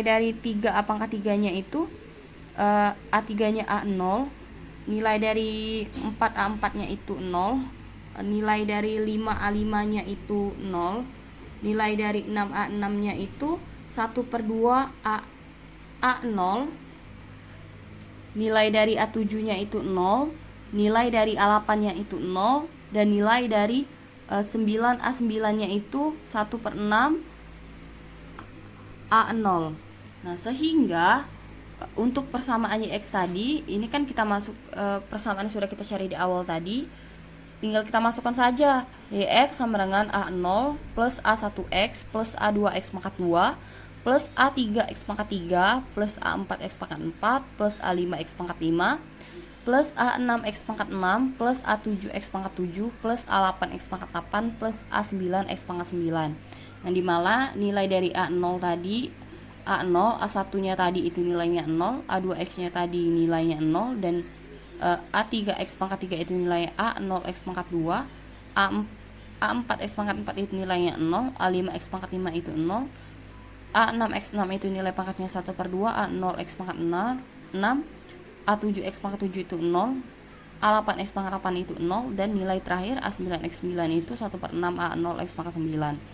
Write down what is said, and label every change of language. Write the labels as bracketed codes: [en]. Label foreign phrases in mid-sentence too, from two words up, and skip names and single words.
[id] dari 3A pangkat 3-nya itu A3-nya A0, nilai dari 4A4-nya itu 0, nilai dari 5A5-nya itu 0, nilai dari 6A6-nya itu 1/2 A0, nilai dari A7-nya itu 0, nilai dari A8-nya itu 0, dan nilai dari 9A9-nya itu 1/6 A0. Nah, sehingga untuk persamaan X tadi, ini kan kita masuk persamaan yang sudah kita cari di awal tadi, tinggal kita masukkan saja X sama dengan A0 plus A1X plus A2X pangkat 2 plus A3X pangkat 3 plus A4X pangkat 4 plus A5X pangkat 5 plus A6X pangkat 6 plus A7X pangkat 7 plus A8X pangkat 8 plus A9X pangkat 9. Yang dimana nilai dari A0 tadi A0, A1-nya tadi itu nilainya 0, A2X-nya tadi nilainya 0, dan A3X pangkat 3 itu nilainya A0X pangkat 2, A4X pangkat 4 itu nilainya 0, A5X pangkat 5 itu 0, A6X6 itu nilai pangkatnya 1/2, A0X pangkat 6, A7X pangkat 7 itu 0, A8X pangkat 8 itu 0, dan nilai terakhir A9X9 itu 1/6 A0X pangkat 9.